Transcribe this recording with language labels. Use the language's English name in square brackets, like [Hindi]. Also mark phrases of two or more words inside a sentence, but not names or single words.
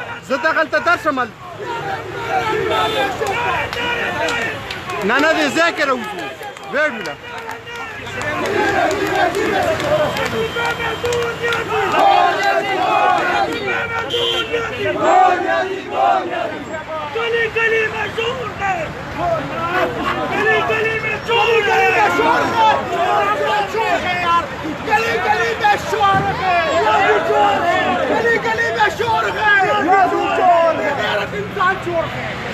[Pashto] زه دغلته درشم نه نه دې ځای کې راوځو ویړ مله [Urdu] گلی گلی میں شور ہے گلی گلی میں شور ہے یار گلی گلی میں شور ہے گلی گلی میں شور ہے غیرت انسان چور ہے